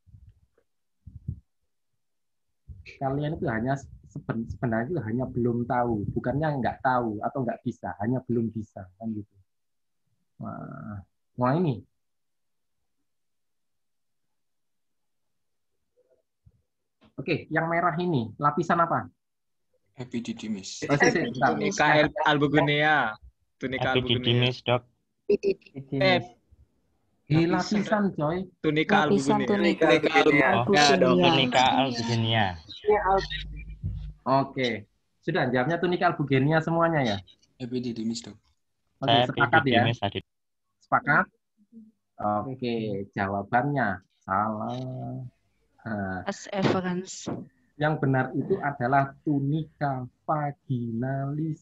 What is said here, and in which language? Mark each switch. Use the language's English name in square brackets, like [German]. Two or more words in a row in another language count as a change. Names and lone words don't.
[Indonesian] Kalian itu hanya sebenarnya itu hanya belum tahu, bukannya nggak tahu atau nggak bisa, hanya belum bisa kan gitu. Wah ini. Oke, yang merah ini lapisan apa? Epididymis. [Latin] Tunica albuginea. Tunica albuginea. [Indonesian] Epididymis, Dok. Lapisan coy. [Latin] Tunica albuginea. Tunica albuginea. [Indonesian] Oke. Sudah jawabnya [Latin] tunica albuginea [Indonesian] semuanya ya? Epididymis, Dok. Oke, sepakat ya? Tadi. Sepakat? Oke, jawabannya salah. Nah, yang benar itu adalah [Latin] tunica vaginalis.